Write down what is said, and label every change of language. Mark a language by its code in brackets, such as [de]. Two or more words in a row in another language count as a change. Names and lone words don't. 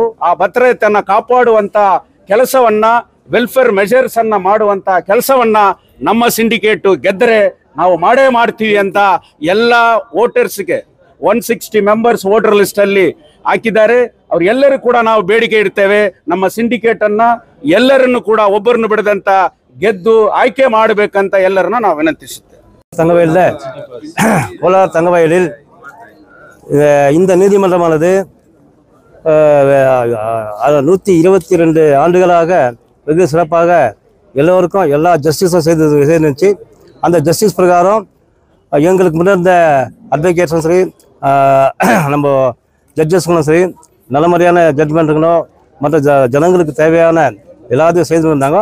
[kn] ಆ ಭದ್ರತೆಯನ್ನ ಕಾಪಾಡುವಂತ ಕೆಲಸವನ್ನ, [en] welfare measures [kn] ಅನ್ನ ಮಾಡುವಂತ ಕೆಲಸವನ್ನ ನಮ್ಮ ಸಿಂಡಿಕೇಟ್ ಗೆದ್ದರೆ ನಾವು ಮಾಡೇ ಮಾಡ್ತೀವಿ ಅಂತ ಎಲ್ಲ ವೋಟರ್ಸ್ಗೆ 160 [en] members voter list [kn] ಅಲ್ಲಿ ಹಾಕಿದ್ದಾರೆ. ಅವ್ರೆಲ್ಲರೂ ಕೂಡ ನಾವು ಬೇಡಿಕೆ ಇಡ್ತೇವೆ, ನಮ್ಮ ಸಿಂಡಿಕೇಟ್ ಅನ್ನ ಎಲ್ಲರನ್ನು ಕೂಡ ಒಬ್ಬರನ್ನು ಬಿಡದಂತ ಗೆದ್ದು ಆಯ್ಕೆ ಮಾಡಬೇಕಂತ ಎಲ್ಲರನ್ನ ನಾವು ವಿನಂತಿಸುತ್ತೇವೆ. [ta] தங்கவயலில் கோலார் தங்கவயலில் இந்த நீதிமன்றமானது 122 ஆண்டுகளாக வெகு சிறப்பாக எல்லோருக்கும் எல்லா ஜஸ்டிஸும் செய்துச்சு. அந்த ஜஸ்டிஸ் பிரகாரம் எங்களுக்கு முன்னிருந்த அட்வொகேட்ஸும் சரி, நம்ம ஜட்ஜஸ்களும் சரி, நல்ல மாதிரியான ஜட்மெண்ட்டுகளும் மற்ற ஜனங்களுக்கு தேவையான எல்லாத்தையும் செய்து வந்தாங்க.